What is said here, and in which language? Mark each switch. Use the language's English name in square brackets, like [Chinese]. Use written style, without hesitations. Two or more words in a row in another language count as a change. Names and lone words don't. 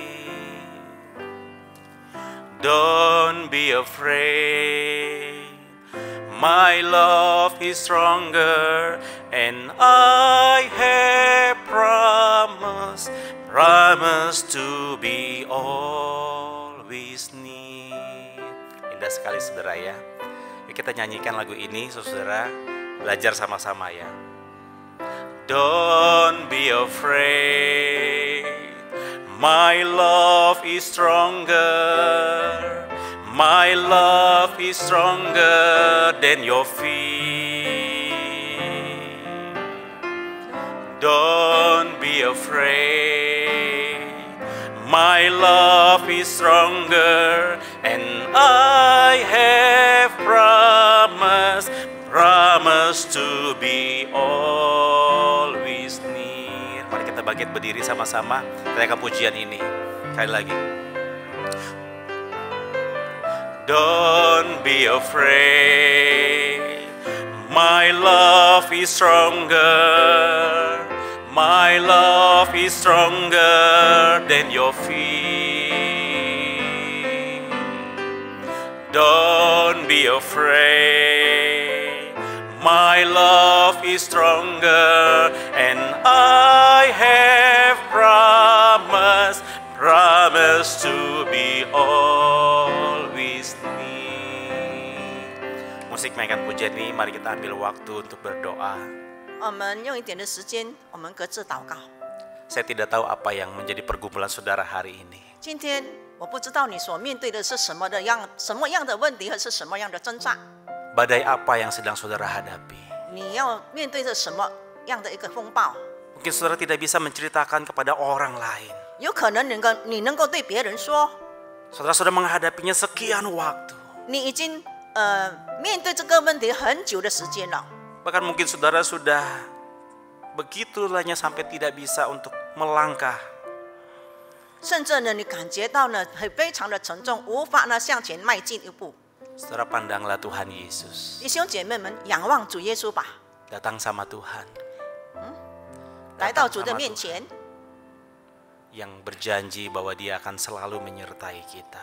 [English] Don't be afraid, my love is stronger, and I have promised to be always near. [Indonesian] Indah sekali saudara ya. Yuk kita nyanyikan lagu ini saudara, belajar sama-sama ya. [English] Don't be afraid, my love is stronger. My love is stronger than your fear. Don't be afraid, my love is stronger, and I have promised to be always near. [Indonesian] Mari kita bangkit berdiri sama-sama, teriakan pujian ini. Sekali lagi. Don't be afraid, my love is stronger. My love is stronger than your fear. Don't be afraid, my love is stronger, and I have promised to be always near. Musik mainkan pujian ini, mari kita ambil waktu untuk berdoa. [Chinese] 我们用一点的时间，我们各自祷告。 [Indonesian] Saya tidak tahu apa yang menjadi pergumulan saudara hari ini. [Chinese] 今天我不知道你所面对的是什么样的问题，或是什么样的挣扎， [Indonesian] Badai apa yang sedang saudara hadapi? [Chinese] 你要面对着什么样的一个风暴？ [Indonesian] Mungkin saudara tidak bisa menceritakan kepada orang lain. [Chinese] 有可能你能够对别人说， [Indonesian] Saudara sudah menghadapinya sekian waktu. [Chinese] 你已经面对这个问题很久的时间了。 [Indonesian] Bahkan mungkin saudara sudah begitu lelahnya sampai tidak bisa untuk melangkah. [Chinese] 甚至呢，你感觉到呢，非常的沉重，无法呢向前迈进一步。 [Indonesian] Saudara pandanglah Tuhan Yesus. [Chinese] 弟兄姐妹们，仰望主耶稣吧， [Indonesian] Datang sama Tuhan. [Chinese] 来到主的面前， [Indonesian] yang berjanji bahwa Dia akan selalu menyertai kita.